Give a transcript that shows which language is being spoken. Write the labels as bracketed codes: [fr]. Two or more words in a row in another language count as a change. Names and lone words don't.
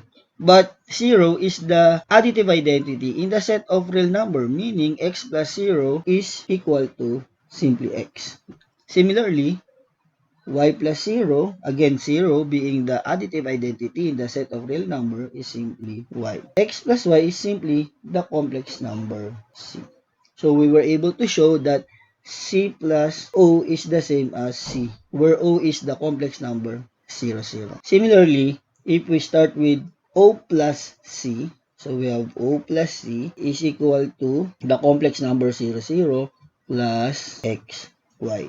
[en] But 0 is the additive identity in the set of real number, meaning x plus 0 is equal to simply x. Similarly, y plus 0, again 0 being the additive identity in the set of real number is simply y. X plus y is simply the complex number c. So we were able to show that c plus o is the same as c, where o is the complex number 0, 0. Similarly, if we start with o plus c, so we have o plus c is equal to the complex number 0, 0 plus x, y.